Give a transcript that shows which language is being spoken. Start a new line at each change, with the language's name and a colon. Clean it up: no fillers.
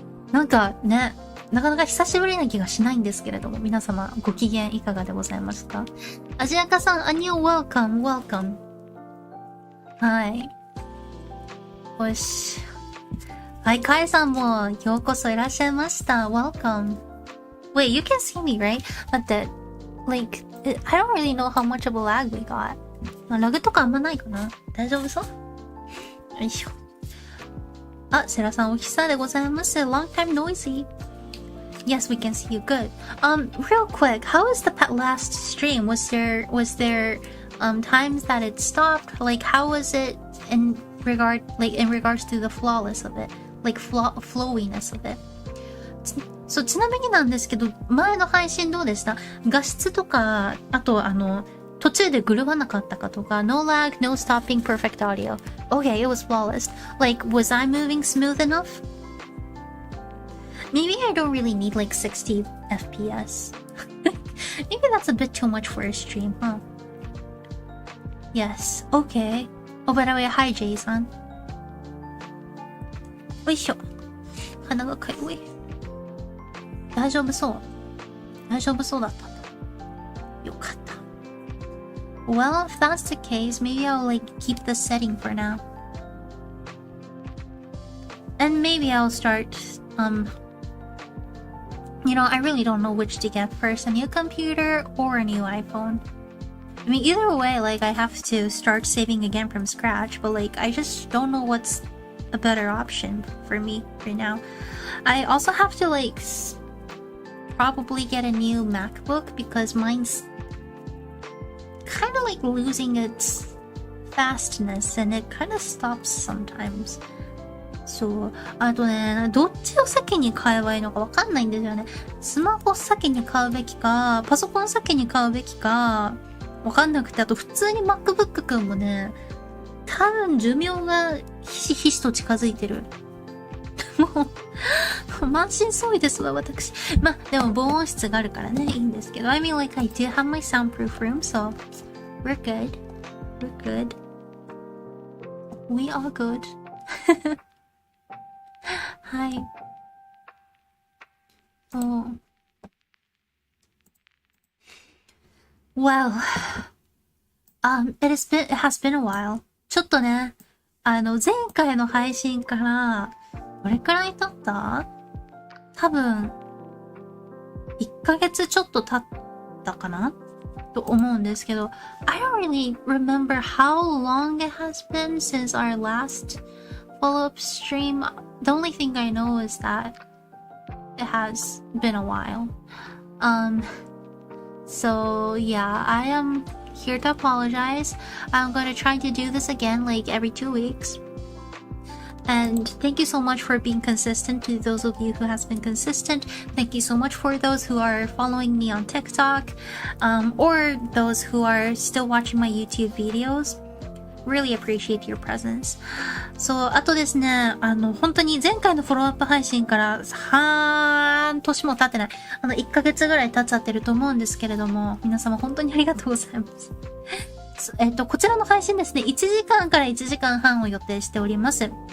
Japanese: なんかね、なかなか久しぶりな気がしないんですけれども、皆様ご機嫌いかがでございますか？アジアカさん、アニョン、welcome。はい。よし。はい、カエさんもようこそいらっしゃいました。
English: Welcome. Wait, you can see me, right? だって、like, I don't really know how much of a lag we got.
Japanese: ラグとかあんまないかな？大丈夫そう？よいしょ。あ、セラさんお久でございます。
English: Long time noisy. Yes, we can see you good. Real quick, how was the last stream? Was there times that it stopped? Like, how was it in regards to the flawless of it? Like, flowiness of it? そう、ちなみになんですけど、前の配信どうでした？画質とか、あと途中で狂わなかったかとか、 no lag, no stopping, perfect audio. Okay, it was flawless. Like, was I moving smooth enough? Maybe I don't really need like 60 FPS. Maybe that's a bit too much for a stream, huh? Yes, okay. Oh, by the way, hi, Jay-san.
Japanese: よいしょ。鼻がかゆい。大丈夫そうだったんだ。よかった。
English: Well, if that's the case, maybe I'll like keep the setting for now. And maybe I'll start, you know, I really don't know which to get first, a new computer or a new iPhone. I mean, either way, like, I have to start saving again from scratch, but like, I just don't know what's a better option for me right now. I also have to like probably get a new MacBook because mine's kind of like losing its fastness and it kind of stops sometimes.
Japanese: そう。あとね、どっちを先に買えばいいのかわかんないんですよね。スマホ先に買うべきか、パソコン先に買うべきか、わかんなくて、あと普通に MacBook くんもね、多分寿命がひしひしと近づいてる。もう、満身創痍ですわ、私。まあ、でも防音室があるからね、いいんですけど。
English: I mean, like, I do have my soundproof room, so we're good. We're good. We are good.
Japanese: はい。そう。
English: Well, it has been a while.
Japanese: ちょっとね、前回の配信から、どれくらい経った？多分、1ヶ月ちょっと経ったかなと思うんですけど、
English: I don't really remember how long it has been since our last follow-up stream. the only thing I know is that it has been a while. So yeah, I am here to apologize. I'm gonna try to do this again like every 2 weeks. And thank you so much for being consistent to those of you who has been consistent. Thank you so much for those who are following me on TikTok, or those who are still watching my YouTube videos. Really appreciate your presence.
Japanese: そう、あとですね、本当に前回のフォローアップ配信から半年も経ってない。 1ヶ月ぐらい経っちゃってると思うんですけれども、皆様本当にありがとうございます。こちらの配信ですね、1時間から1時間半を予定しております。